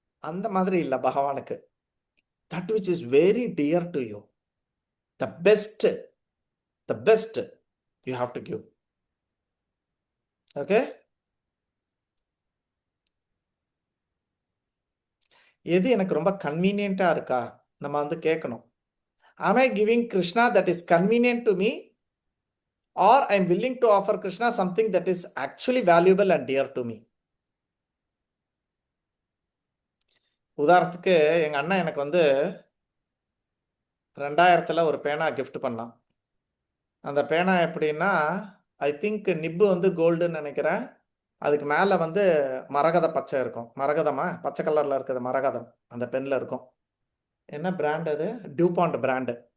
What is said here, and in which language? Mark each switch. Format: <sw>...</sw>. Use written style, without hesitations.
<ta>அந்த மாதிரி இல்லை பகவானுக்கு.</ta> <en>That which is very dear to you, the best you have to give.</en> <ta>Okay, எது எனக்கு ரொம்ப கன்வீனியன்ட்டா இருக்கா நம்ம வந்து கேட்கணும்.</ta> <en>am I giving Krishna that is convenient to me, or I am willing to offer Krishna something that is actually valuable and dear to me?</en> <ta>உதாரணத்துக்கு எங்க அண்ணன் எனக்கு வந்து 2000ல் ஒரு பேனா கிஃப்ட் பண்ணான். அந்த பேனா எப்படின்னா, ஐ திங்க் நிப்பு வந்து கோல்டுன்னு நினைக்கிறேன். அதுக்கு மேலே வந்து மரகத பச்சை இருக்கும். மரகதமா பச்சை கலரில் இருக்குது மரகதம் அந்த பென்னில் இருக்கும். என்ன பிராண்ட் அது? டியூபாண்ட் பிராண்டு.</ta>